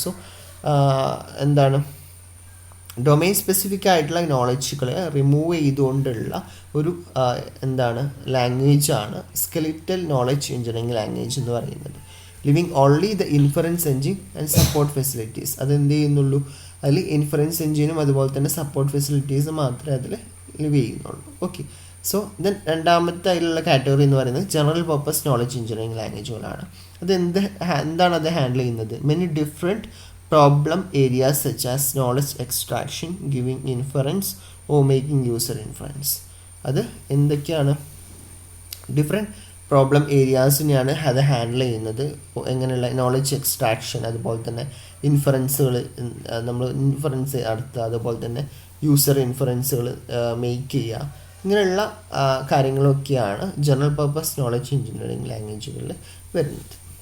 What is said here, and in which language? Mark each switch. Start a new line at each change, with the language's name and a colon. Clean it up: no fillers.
Malayalam: So എന്താണ്, domain specific ആയിട്ടുള്ള നോളജുകളെ remove ചെയ്തുകൊണ്ടുള്ള ഒരു എന്താണ് ലാംഗ്വേജാണ് സ്കെലിറ്റൽ നോളജ് എഞ്ചിനീയറിംഗ് ലാംഗ്വേജ് എന്ന് പറയുന്നത്.
English: Living only the inference engine and support facilities.
Malayalam: അത് എന്ത് ചെയ്യുന്നുള്ളൂ, അതിൽ ഇൻഫറൻസ് എഞ്ചിനും അതുപോലെ തന്നെ സപ്പോർട്ട് ഫെസിലിറ്റീസ് മാത്രമേ അതിൽ ലിവ് ചെയ്യുന്നുള്ളൂ. ഓക്കെ. സോ ദെൻ രണ്ടാമത്തെ അതിലുള്ള കാറ്റഗറി എന്ന് പറയുന്നത് ജനറൽ പർപ്പസ് നോളജ് എഞ്ചിനീയറിംഗ് ലാംഗ്വേജുകളാണ്. അത് എന്താണ് അത് ഹാൻഡിൽ ചെയ്യുന്നത്,
English: Many different problem areas such as knowledge extraction, giving inference or making user inference.
Malayalam: അത് എന്തൊക്കെയാണ്, ഡിഫറെൻറ്റ് പ്രോബ്ലം ഏരിയാസിനെയാണ് അത് ഹാൻഡിൽ ചെയ്യുന്നത്. എങ്ങനെയുള്ള നോളജ് എക്സ്ട്രാക്ഷൻ, അതുപോലെ തന്നെ ഇൻഫറൻസുകൾ, നമ്മൾ ഇൻഫറൻസ് നടത്തുക, അതുപോലെ തന്നെ യൂസർ ഇൻഫറൻസുകൾ മേക്ക് ചെയ്യുക, ഇങ്ങനെയുള്ള കാര്യങ്ങളൊക്കെയാണ് ജനറൽ പർപ്പസ് നോളജ് എഞ്ചിനീയറിംഗ് ലാംഗ്വേജുകളിൽ വരുന്നത്.